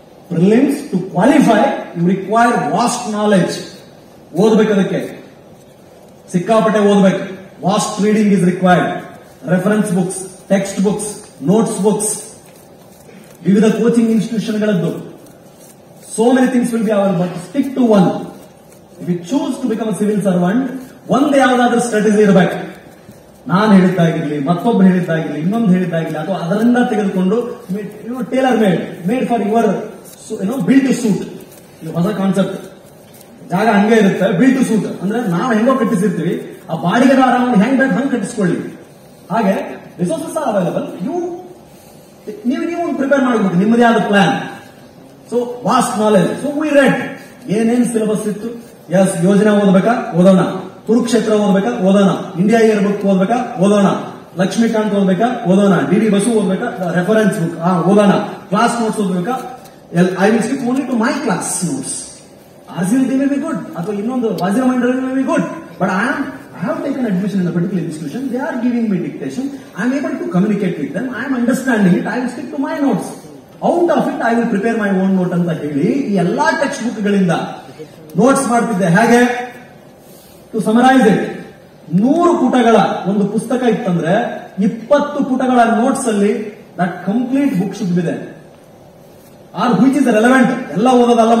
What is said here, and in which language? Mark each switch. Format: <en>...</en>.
<en>Prelims to qualify you require vast knowledge.</en> <kn>ಓದಬೇಕು, ಅದಕ್ಕೆ ಸಿಕ್ಕಾಪಟ್ಟೆ ಓದಬೇಕು.</kn> <en>Vast reading is required.</en> <kn>Reference books, text books, notes books, ವಿವಿಧ coaching ಇನ್ಸ್ಟಿಟ್ಯೂಷನ್ಗಳದ್ದು.</kn> <en>So many things will be available, but stick to one. If you choose to become a civil servant,</en> <kn>ಒಂದೇ ಯಾವುದಾದ್ರೂ strategy ಇರಬೇಕು. ನಾನು ಹೇಳಿದ್ದಾಗಿರ್ಲಿ, ಮತ್ತೊಬ್ಬರು ಹೇಳಿದ್ದಾಗಿರ್ಲಿ, ಇನ್ನೊಂದು ಹೇಳಿದ್ದಾಗಿರ್ಲಿ, ಅಥವಾ ಅದರಿಂದ ತೆಗೆದುಕೊಂಡು</kn> <en>Tailor made for your build to suit.</en> <kn>ಇದು ಹೊಸ ಕಾನ್ಸೆಪ್ಟ್. ಜಾಗ ಹಂಗೆ ಇರುತ್ತೆ. ಬಿಲ್ಡ್ ಟು ಸೂಟ್ ಅಂದ್ರೆ ನಾವು ಹೆಂಗೋ ಕಟ್ಟಿಸಿರ್ತೀವಿ, ಆ ಬಾಡಿಗೆದಾರ ಹೆಂಗ್ ಬೇಕು ಹಂಗೆ ಕಟ್ಟಿಸ್ಕೊಳ್ಳಿ. ಹಾಗೆ</kn> <en>Resources are available.</en> <kn>ನೀವು ಪ್ರಿಪೇರ್ ಮಾಡಬೇಕು ನಿಮ್ಮದೇ ಆದ plan.</kn> <en>So vast knowledge. So we read</en> <kn>ಏನೇನ್ ಸಿಲೆಬಸ್ ಇತ್ತು. ಎಸ್, ಯೋಜನೆ ಓದಬೇಕಾ, ಓದೋಣ. ಕುರುಕ್ಷೇತ್ರ ಓದಬೇಕಾ, ಓದೋಣ. ಇಂಡಿಯಾ ಇಯರ್ ಬುಕ್ ಓದಬೇಕಾ, ಓದೋಣ. ಲಕ್ಷ್ಮೀಕಾಂತ್ ಓದಬೇಕಾ, ಓದೋಣ. DD ಬಸು ಓದಬೇಕಾ, ರೆಫರೆನ್ಸ್ ಬುಕ್ ಓದೋಣ. Class notes ಓದಬೇಕಾ,</kn> <en>I will stick only to my class notes. RCLT may be good,</en> <kn>ಅಥವಾ ಇನ್ನೊಂದು</kn> <en>ವಾಜಿರ ಮಂಡಳಿ may be good, but I have taken admission in a particular institution. They are giving me dictation. I am able to communicate with them. I am understanding it. I will stick to my notes. Out of it I will prepare my own note</en> <kn>ಅಂತ ಹೇಳಿ ಈ ಎಲ್ಲಾ text book ಗಳಿಂದ notes ಮಾಡ್ತಿದ್ದೆ. ಹೇಗೆ</kn> <en>to summarise it,</en> <kn>100 ಪುಟಗಳ ಒಂದು ಪುಸ್ತಕ ಇತ್ತಂದ್ರೆ 20 ಪುಟಗಳ ನೋಟ್ಸ್ ಅಲ್ಲಿ</kn> <en>That complete book should be there. Or which is relevant.</en> <kn>ಎಲ್ಲ ಓದೋದಲ್ಲ.</kn>